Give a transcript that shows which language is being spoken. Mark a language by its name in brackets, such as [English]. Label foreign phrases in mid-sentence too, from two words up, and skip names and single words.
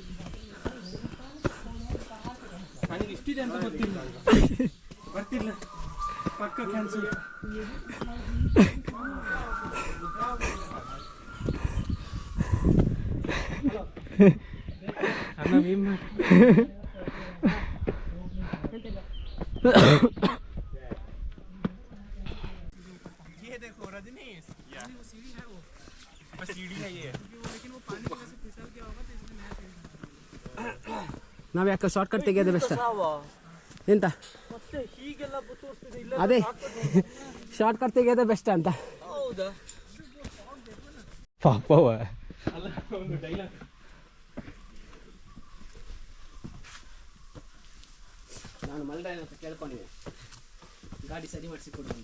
[Kannada] ನನಗೆ ಇಷ್ಟಿದೆ ಅಂತ ಗೊತ್ತಿಲ್ಲ, ಬರ್ತಿಲ್ಲ, ಪಕ್ಕ ಕ್ಯಾನ್ಸಲ್. [Hindi] ಅಣ್ಣ ಮೀನ್ ये देखो रजनीश, वो सीढ़ी है, वो बस सीढ़ी है ये, लेकिन वो पानी में से फिसल गया होगा तो इसलिए नया सीढ़ी. [Kannada] ನಾವು ಯಾಕೆ ಶಾರ್ಟ್ಕಟ್ ತೆಗೆಯೋದು ಬೆಸ್ಟ್ ಎಂತ? ಅದೇ ಶಾರ್ಟ್ಕಟ್ ತೆಗೆಯೋದೇ ಬೆಸ್ಟ್ ಅಂತ. ಹೌದಾ? ಪಾಪವ ಅಲ್ಲ, ಒಂದು ಡೈಲಾಗ್. ನಾನು ಮಲ್ರಾಯನ ಹತ್ರ ಕೇಳ್ಕೊಂಡಿದ್ದೆ ಗಾಡಿ ಸರಿ ಮಾಡಿಸಿಕೊಡು ಅಂತ.